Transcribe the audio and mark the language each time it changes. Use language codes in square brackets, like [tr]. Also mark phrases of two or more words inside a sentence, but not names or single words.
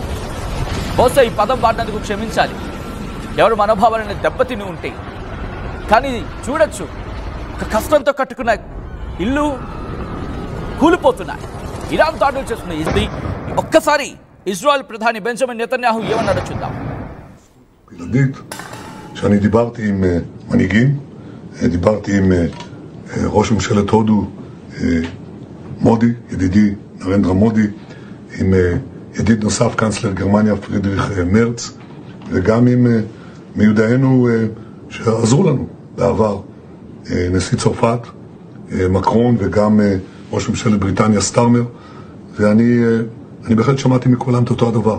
[te] బహుశా ఈ పదం వాడినందుకు క్షమించాలి, ఎవరు మనోభావాలను దెబ్బతిని ఉంటే. కానీ చూడొచ్చు, ఒక కష్టంతో కట్టుకున్న ఇల్లు కూలిపోతున్నాయి. ఇరాన్ దాడులు చేస్తుంది. ఇది ఒక్కసారి ఇజ్రాయెల్ ప్రధాని బెంజమిన్ నెతన్యాహు ఏమన్నాడో చూద్దాం. [he] שאני דיברתי עם מנהיגים, דיברתי עם ראש ממשלת הודו מודי, ידידי נרנדרה מודי, עם ידיד נוסף קאנצלר גרמניה פרידריך מרץ, וגם עם מיודענו שעזרו לנו בעבר, נשיא צרפת מקרון, וגם ראש ממשלת בריטניה סטארמר, ואני בהחלט שמעתי מכולם את אותו הדבר.